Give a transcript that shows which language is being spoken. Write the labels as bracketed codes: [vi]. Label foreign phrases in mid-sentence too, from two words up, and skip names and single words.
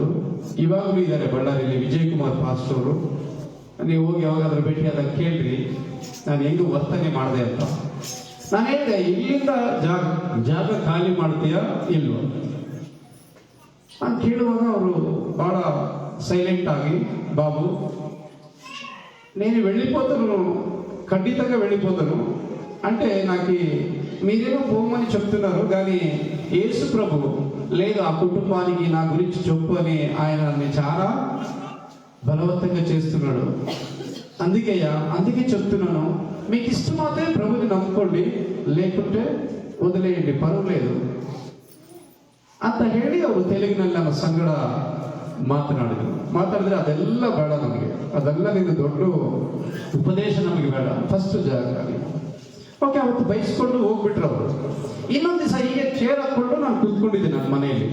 [kn] ಇವಾಗಲೂ ಇದ್ದಾರೆ ಬಳ್ಳಾರಿಯಲ್ಲಿ ವಿಜಯಕುಮಾರ್ ಪಾಸ್ಟರ್ ಅವರು. ನೀವು ಹೋಗಿ ಯಾವಾಗಾದ್ರೂ ಭೇಟಿ ಆದಾಗ ಕೇಳ್ರಿ ನಾನು ಹೆಂಗೂ ವರ್ತನೆ ಮಾಡಿದೆ ಅಂತ. ನಾನು ಹೇಳಿದೆ, ಇಲ್ಲಿಂದ ಜಾಗ ಖಾಲಿ ಮಾಡ್ತೀಯಾ ಇಲ್ವಾ? ನಾನು ಕೇಳುವಾಗ ಅವರು ಬಹಳ [te] సైలెంట్ ఆగి, బాబు నేను వెళ్ళిపోతాను, ఖండితంగా వెళ్ళిపోతాను అంటే నాకు మీరేమో పోమని చెప్తున్నారు, కానీ యేసు ప్రభు లేదు ఆ కుటుంబానికి నా గురించి చెప్పు అని ఆయన చాలా బలవంతంగా చేస్తున్నాడు. అందుకే చెప్తున్నాను, మీకు ఇష్టమైతే ప్రభుని నమ్ముకోండి, లేకుంటే వదిలేయండి, పర్వాలేదు [kn] ಅಂತ ಹೇಳಿ ಅವರು ತೆಲುಗಿನಲ್ಲಿ ನಮ್ಮ ಸಂಗಡ ಮಾತಾಡಿದ್ರೆ ಅದೆಲ್ಲ ಬೇಡ ನಮಗೆ, ಅದೆಲ್ಲ ನೀನು ದೊಡ್ಡ ಉಪದೇಶ ನಮಗೆ ಬೇಡ, ಫಸ್ಟ್ ಜಾಗ. ಓಕೆ, ಅವತ್ತು ಬಯಸ್ಕೊಂಡು ಹೋಗ್ಬಿಟ್ರು ಅವರು. ಇನ್ನೊಂದು ದಿವಸ ಹೀಗೆ ಚೇರ್ ಹಾಕೊಂಡು ನಾನು ಕೂತ್ಕೊಂಡಿದ್ದೆ ನನ್ನ ಮನೆಯಲ್ಲಿ.